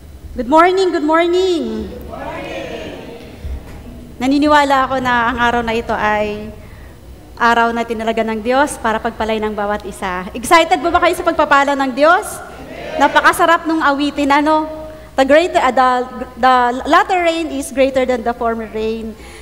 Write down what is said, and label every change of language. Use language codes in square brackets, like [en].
[en] Good morning, good morning. [tl] Naniniwala ako na ang araw na ito ay araw na tinalaga ng Diyos para pagpalay ng bawat isa. Excited ba kayo sa pagpapala ng Diyos? Napakasarap nung awitin, ano? [en] The latter rain is greater than the former rain.